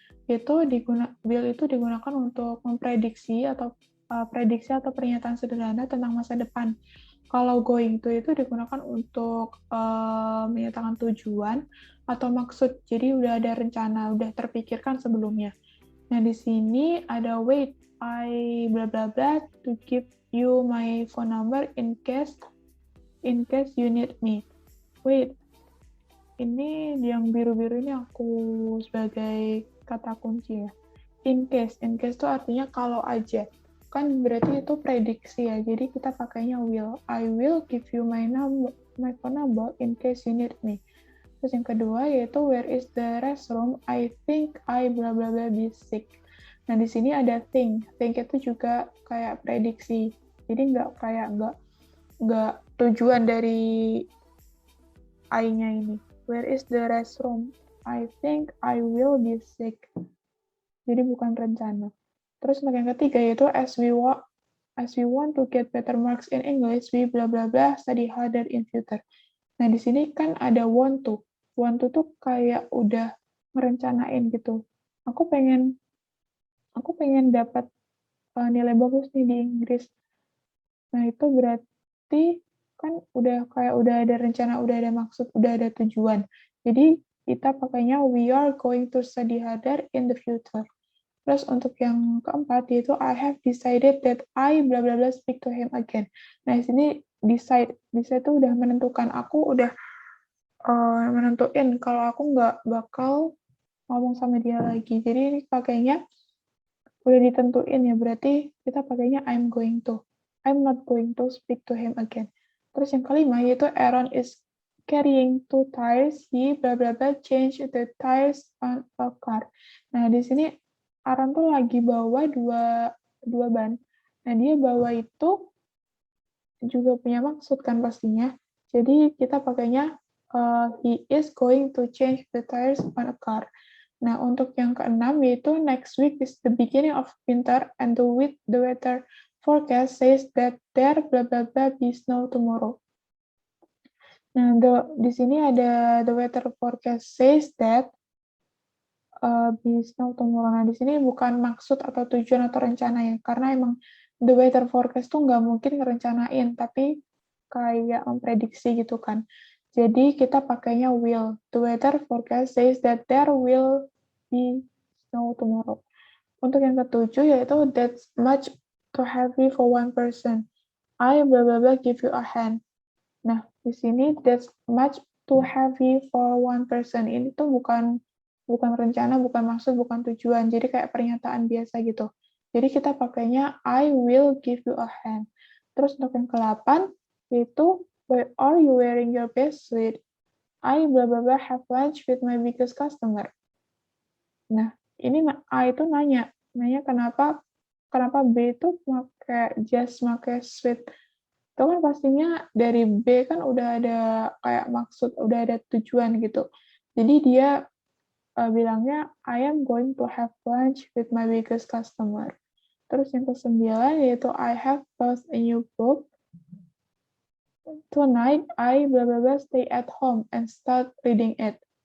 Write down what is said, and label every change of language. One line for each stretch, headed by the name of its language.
Indonesian: Will itu digunakan untuk memprediksi atau prediksi atau pernyataan sederhana tentang masa depan. Kalau going to itu digunakan untuk menyatakan tujuan atau maksud. Jadi udah ada rencana, udah terpikirkan sebelumnya. Nah, di sini ada
English: wait, I bla bla bla to give you my phone number in case you need me. Wait.
Indonesian: Ini yang biru-biru ini aku sebagai kata kunci ya.
English: In case
Indonesian: itu artinya kalau aja. Kan berarti itu prediksi ya. Jadi kita pakainya will.
English: I will give you my phone number in case you need me.
Indonesian: Terus yang kedua yaitu
English: where is the restroom? I think I bla bla bla be sick.
Indonesian: Nah di sini ada think. Think itu juga kayak prediksi. Jadi nggak tujuan dari I-nya ini.
English: Where is the restroom? I think I will be sick.
Indonesian: Jadi bukan rencana. Terus untuk yang ketiga yaitu
English: as we want to get better marks in English, we bla bla bla study harder in future.
Indonesian: Nah, di sini kan ada
English: want to. Want to
Indonesian: tuh kayak udah merencanain gitu. Aku pengen dapat nilai bagus nih di Inggris. Nah, itu berarti kan udah ada rencana, udah ada maksud, udah ada tujuan. Jadi kita pakainya
English: we are going to study harder in the future.
Indonesian: Terus untuk yang keempat yaitu
English: I have decided that I bla bla bla speak to him again.
Indonesian: Nah, di sini decide itu udah menentukan, aku udah menentuin kalau aku nggak bakal ngomong sama dia lagi. Jadi ini pakainya udah ditentuin ya, berarti kita pakainya
English: I'm going to. I'm not going to speak to him again.
Indonesian: Terus yang kelima yaitu
English: Aaron is carrying 2 tires, he blah blah blah change the tires on a car.
Indonesian: Nah, di sini Aaron tuh lagi bawa dua ban. Nah, dia bawa itu juga punya maksud kan pastinya. Jadi kita pakainya
English: he is going to change the tires on a car.
Indonesian: Nah, untuk yang keenam yaitu
English: next week is the beginning of winter and the weather forecast says that there blah blah blah be snow tomorrow.
Indonesian: Nah, di sini ada
English: the weather forecast says that be snow tomorrow.
Indonesian: Nah, di sini bukan maksud atau tujuan atau rencana ya, karena emang
English: the weather forecast
Indonesian: tuh nggak mungkin ngerencanain, tapi kayak memprediksi gitu kan. Jadi kita pakainya will.
English: The weather forecast says that there will be snow tomorrow.
Indonesian: Untuk yang ketujuh yaitu
English: that's much too heavy for one person. I blah blah blah give you a hand.
Indonesian: Nah, di sini
English: that's much too heavy for one person.
Indonesian: Ini tuh bukan rencana, bukan maksud, bukan tujuan. Jadi kayak pernyataan biasa gitu. Jadi kita pakainya
English: I will give you a hand.
Indonesian: Terus untuk yang ke-8 yaitu
English: why are you wearing your best suit? I blah blah blah have lunch with my biggest customer.
Indonesian: Nah, ini A itu nanya kenapa B itu pakai jas, pakai sweat. Itu kan pastinya dari B kan udah ada kayak maksud, udah ada tujuan gitu. Jadi dia bilangnya
English: I am going to have lunch with my biggest customer.
Indonesian: Terus yang ke-9 yaitu
English: I have bought a new book. Tonight I blah blah blah stay at home and start reading it.